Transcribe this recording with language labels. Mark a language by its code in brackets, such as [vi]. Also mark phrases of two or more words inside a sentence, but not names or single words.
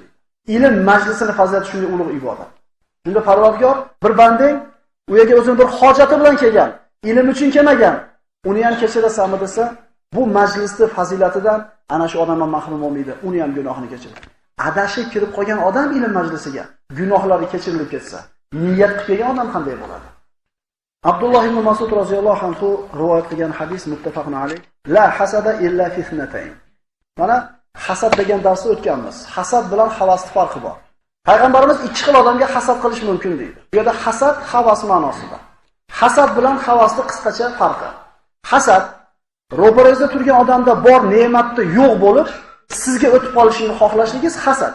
[uz] Ilm majlisining fazilati shunday ulug' ibodat. Shunda Parvardigor bir bandang u yerga o'zini bir hojati bilan kelgan, ilm uchun kelmagan, uni ham kechirasanmi desa, bu majlisning fazilatidan ana shu odamdan mahrum bo'lmaydi, uni ham gunohini kechiradi. Adashib kirib qolgan odam ilm majlisiga gunohlari kechirilib ketsa, niyat qilib kelgan odam qanday bo'ladi? Abdulloh ibn Mas'ud [ar] رضي الله عنه [uz] rivoyat qilgan hadis [ar] متفق عليه. لا حسد إلا في اثنتين. [uz] Mana hasad degan darsda o'tganmiz. Hasad bilan havasning farqi bor. Payg'ambarimiz ikki xil odamga hasad qilish mumkin deydi. Bu yerda hasad havas ma'nosida. Hasad bilan havasning qisqacha farqi. Hasad ro'parangizda turgan odamda bor ne'matni yo'q bo'lib, sizga o'tib qolishini xohlashligingiz hasad.